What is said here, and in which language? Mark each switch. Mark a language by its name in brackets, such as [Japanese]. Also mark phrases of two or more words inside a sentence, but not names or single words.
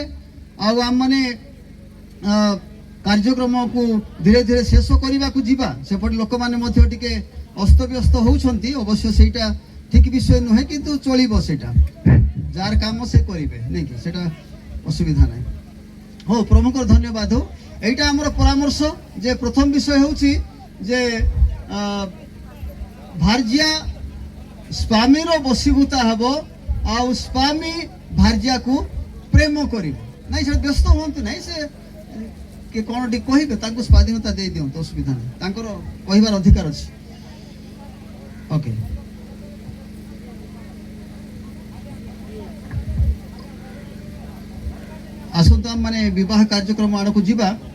[Odia] ଆଉ ଆମମାନେ କାର୍ଯ୍ୟକ୍ରମକୁ ଧୀରେ ଧୀରେ ଶେଷ କରିବାକୁ ଯିବା। ସେପଟେ ଲୋକମାନେ ମଧ୍ୟ ଟିକେ ଅସ୍ତବ୍ୟସ୍ତ ହେଉଛନ୍ତି। ଅବଶ୍ୟ ସେଇଟା ଠିକ ବିଷୟ ନୁହେଁ, କିନ୍ତୁ ଚଳିବ, ସେଇଟା ଯାହାର କାମ ସେ କରିବେ, ନାଇଁ କି, ସେଟା ଅସୁବିଧା ନାହିଁ। ହଉ, ପ୍ରଭୁଙ୍କର ଧନ୍ୟବାଦ ହଉ। [Bangla] এইটা আমার পরামর্শ যে প্রথম বিষয় হচ্ছে যে ভার্যা স্বামীর বশীভূতা হব [Odia] ଆଉ ସ୍ୱାମୀ ଭାର୍ଯ୍ୟାକୁ ପ୍ରେମ କରିବ। ନାଇଁ, ସେଟା ବ୍ୟସ୍ତ ହୁଅନ୍ତୁ ନାହିଁ, ସେ କିଏ କ'ଣ ଟିକେ କହିବେ, ତାଙ୍କୁ ସ୍ୱାଧୀନତା ଦେଇ ଦିଅନ୍ତୁ, ଅସୁବିଧା ନାହିଁ, ତାଙ୍କର କହିବାର ଅଧିକାର ଅଛି। ଓକେ, ଆସନ୍ତୁ ଆମମାନେ ବିବାହ କାର୍ଯ୍ୟକ୍ରମ ଆଡ଼କୁ ଯିବା।